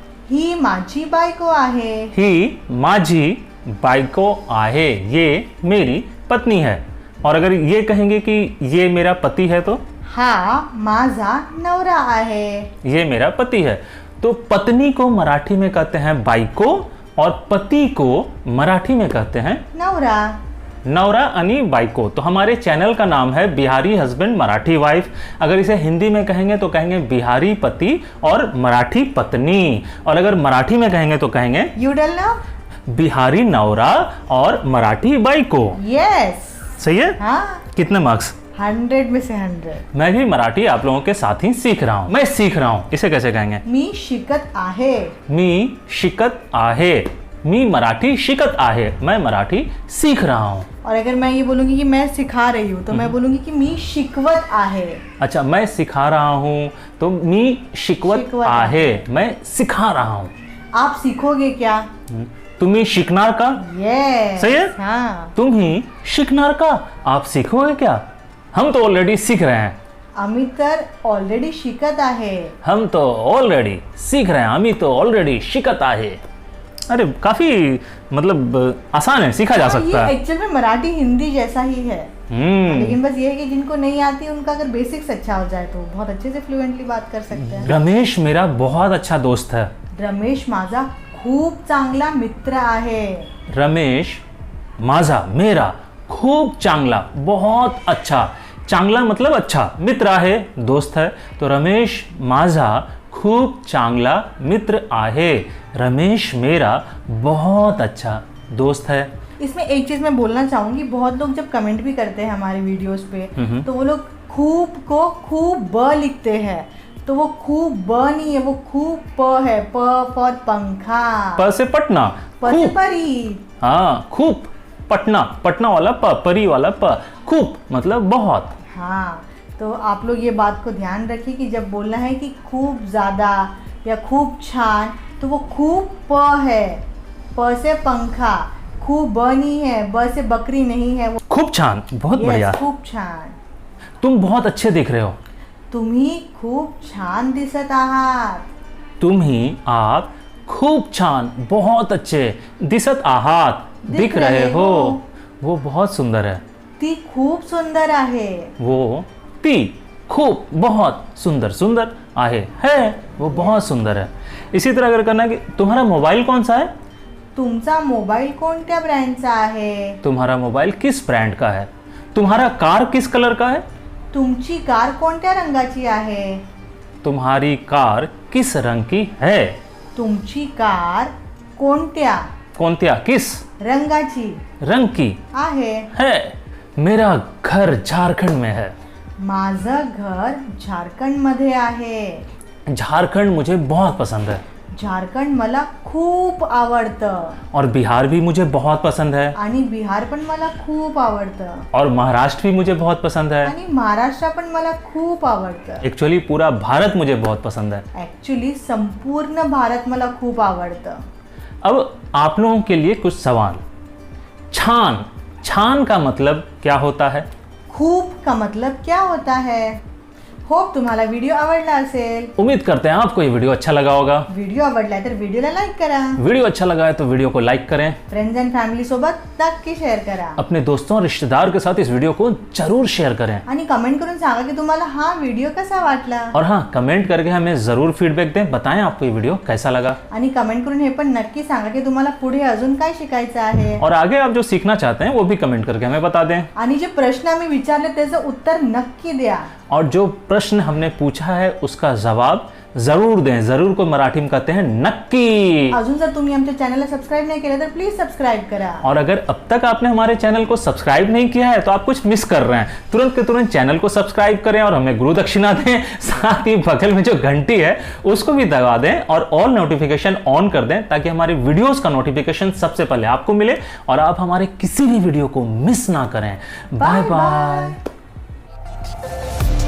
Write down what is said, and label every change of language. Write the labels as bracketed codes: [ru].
[mr] ही माझी बायको आहे। ही माझी बायको आहे, [hi] ये मेरी पत्नी है। और अगर ये कहेंगे कि ये मेरा पति है तो [mr] हा माझा नवरा आहे। [hi] ये मेरा पति है। तो पत्नी को मराठी में कहते हैं बायको और पति को मराठी में कहते हैं [mr] नवरा। नवरा आणि बायको। [hi] तो हमारे चैनल का नाम है बिहारी हस्बैंड मराठी वाइफ। अगर इसे हिंदी में कहेंगे तो कहेंगे बिहारी पति और मराठी पत्नी। और अगर मराठी में कहेंगे तो कहेंगे [en] you tell now, [mr] बिहारी नवरा और मराठी बायको। [en] yes, [hi] सही है? हाँ, कितने मार्क्स? 100 में से 100। मैं भी मराठी आप लोगों के साथ ही सीख रहा हूँ। मैं सीख रहा हूँ, इसे कैसे कहेंगे? [mr] मी शिकत आहे। मी शिकत आहे, मी मराठी शिकत आहे, [hi] मैं मराठी सीख रहा हूँ। और अगर मैं ये बोलूँगी कि मैं सिखा रही हूँ तो मैं बोलूँगी कि [mr] मी शिकवत आहे। [hi] अच्छा, मैं सिखा रहा हूँ तो [mr] मी शिकवत आहे, [hi] मैं सिखा रहा हूँ। आप सीखोगे क्या? [mr] तुम्ही शिकणार का? [en] yes, [hi] सही है? हाँ। तुम्ही शिकणार का? आप सीखोगे क्या? हम तो ऑलरेडी सीख रहे हैं। [mr] आम्ही तर ऑलरेडी शिकत आहे। [hi] हम तो ऑलरेडी सीख रहे हैं, [mr] आम्ही तो ऑलरेडी शिकत आहे। [hi] अरे काफी मतलब आसान है, सीखा जा सकता है। ये एक्चुअल में मराठी हिंदी जैसा ही है, लेकिन बस ये है कि जिनको नहीं आती उनका अगर बेसिक्स अच्छा हो जाए तो बहुत अच्छे से फ्लुएंटली बात कर सकते हैं। रमेश मेरा बहुत अच्छा दोस्त है। [mr] रमेश माझा खूप चांगला मित्र आहे। रमेश माझा, मेरा, खूप चांगला, बहुत अच्छा, चांगला मतलब अच्छा, मित्र आहे, दोस्त है। तो रमेश माझा खूप चांगला मित्र आहे। [hi] रमेश मेरा बहुत अच्छा दोस्त है। इसमें एक चीज़ मैं बोलना चाहूँगी, बहुत लोग जब कमेंट भी करते हैं हमारे वीडियोस पे तो वो लोग खूब को खूब ब लिखते हैं, तो वो खूब ब नहीं है, वो खूब प है, प फॉर पंखा। प से पटना, प से खूब। परी। हाँ, खूब, पटना, पटना वाला प, परी वाला प, खूब मतलब बहुत। हाँ, तो आप लोग ये बात को ध्यान रखिए कि जब बोलना है कि खूब ज़्यादा या खूब छान तो वो खूब प है, प से पंखा, खूब ब नहीं है, ब से बकरी नहीं है, वो खूब छान, बहुत बढ़िया। [mr] खूप छान। [hi] तुम बहुत अच्छे दिख रहे हो। [mr] तुम्ही खूप छान दिसत आहात। तुम्ही आप खूप छान, बहुत अच्छे, दिसत आहात, दिख रहे हो, [hi] वो बहुत सुंदर है, [mr] ती खूप सुंदर आहे, [hi] वो ती खूप बहुत सुंदर सुंदर है वो बहुत सुंदर है। इसी तरह अगर करना है कि तुम्हारा मोबाइल कौन सा है, [mr] तुमचा मोबाईल कोणत्या ब्रँडचा आहे, [hi] तुम्हारा मोबाइल किस ब्रांड का है, तुम्हारा कार किस कलर का है, [mr] तुमची कार कोणत्या रंगाची आहे, [hi] तुम्हारी कार किस रंग की है, [mr] तुमची कार कोणत्या कोणत्या किस रंगाची [hi] रंग की [mr] आहे, [hi] है। मेरा घर झारखंड में है, [mr] माझं घर झारखंडमध्ये आहे, [hi] झारखंड मुझे बहुत पसंद है, [mr] झारखंड मला खूप आवडतं, [hi] और बिहार भी मुझे बहुत पसंद है, [mr] आणि बिहार पण मला खूप आवडतं, [hi] और महाराष्ट्र भी मुझे बहुत पसंद है। [mr] आणि महाराष्ट्र पण मला खूप आवडतं। [hi] एक्चुअली पूरा भारत मुझे बहुत पसंद है। [mr] ॲक्च्युली संपूर्ण भारत मला खूप आवडतं। [hi] अब आप लोगों के लिए कुछ सवाल। छान, छान का मतलब क्या होता है? खूप का मतलब क्या होता है? [mr] होप तुम्हाला व्हिडिओ आवडला असेल। [hi] उम्मीद करते हैं आपको ये वीडियो अच्छा लगा होगा। [mr] व्हिडिओ आवडला तर व्हिडिओला लाईक करा, [hi] वीडियो अच्छा लगा है तो वीडियो को लाइक करें, [mr] फ्रेंड्स एंड फॅमिली सोबत नक्की शेअर करा, [hi] अपने दोस्तों और रिश्तेदार के साथ इस वीडियो को जरूर शेयर करें, [mr] आणि कमेंट करून सांगा की तुम्हाला हा व्हिडिओ कसा वाटला, [hi] और हाँ, कमेंट करके हमें जरूर फीडबैक दें, बताएं आपको ये वीडियो कैसा लगा, [mr] आणि कमेंट करून हे पण नक्की सांगा की तुम्हाला पुढे अजून काय शिकायचं आहे, [hi] और आगे आप जो सीखना चाहते हैं वो भी कमेंट करके हमें बता दें, [mr] आणि जे प्रश्न आम्ही विचारले त्याचं उत्तर नक्की द्या, [hi] और जो प्रश्न हमने पूछा है उसका जवाब जरूर दें। जरूर को मराठी में कहते हैं नक्की। [mr] अजून जर तुम्ही आमच्या चॅनलला सबस्क्राईब नाही केलं तर प्लीज सबस्क्राईब करा, [hi] और अगर अब तक आपने हमारे चैनल को सब्सक्राइब नहीं किया है तो आप कुछ मिस कर रहे हैं। तुरंत के तुरंत चैनल को सब्सक्राइब करें और हमें गुरु दक्षिणा दें, साथ ही बगल में जो घंटी है उसको भी दबा दें और ऑल नोटिफिकेशन ऑन कर दें, ताकि हमारे वीडियोस का नोटिफिकेशन सबसे पहले आपको मिले और आप हमारे किसी भी वीडियो को मिस ना करें। Bye bye.